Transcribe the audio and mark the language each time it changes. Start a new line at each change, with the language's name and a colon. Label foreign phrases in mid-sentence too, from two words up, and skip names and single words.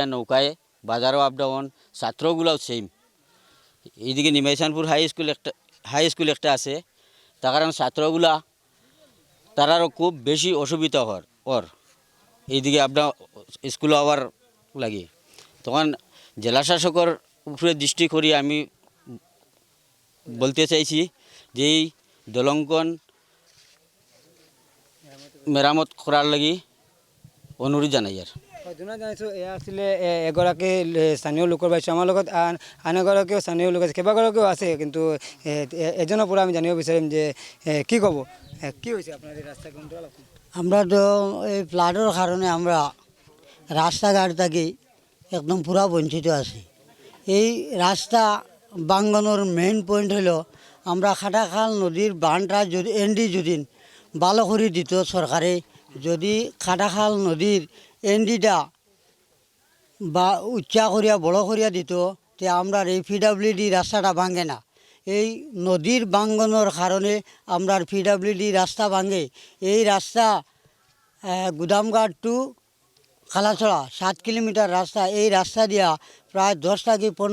Bangla: নৌকায় বাজারও আপ ডাউন ছাত্রগুলাও সেম এইদিকে নিমাইচানপুর
English: high school
Bangla: একটা আছে তার কারণ ছাত্রগুলা তারারও খুব বেশি অসুবিধা ওর এইদিকে আপনার স্কুলে আবার লাগে তখন জেলা শাসকের উপরে দৃষ্টি করি আমি বলতে চাইছি যে এই দলংখন মেরামত করার লাগি অনুরোধ জানাই আর
Assamese: জানিছোঁ এয়া আছিলে এগৰাকী স্থানীয় লোকৰ পাইছোঁ আমাৰ লগত আন এগৰাকীও স্থানীয় লোক আছে কেইবাগৰাকীও আছে কিন্তু এজনৰ পৰা আমি জানিব বিচাৰিম যে কি ক'ব কি হৈছে আপোনাৰ এই ৰাস্তা কোনটো
Bangla: আমরা তো এই ফ্লাডের কারণে আমরা রাস্তাঘাট থেকে একদম পুরা বঞ্চিত আছি এই রাস্তা বাঙ্গানোর
English: main point
Bangla: হলো আমরা খাটাখাল নদীর বানটা যদি এনডি যদি ভালো করে দিত সরকারে যদি খাটাখাল নদীর এনডিটা বা উচ্চা করিয়া বড় করিয়া দিত তে আমরা এই পিডব্লিউডি রাস্তাটা ভাঙে না এই নদীর ভাঙ্গনের কারণে আমরা পিডব্লিউডি রাস্তা ভাঙে এই রাস্তা গুদামঘাট টু খালাছড়া 7 কিলোমিটার রাস্তা এই রাস্তা দিয়া প্রায় 10 থেকে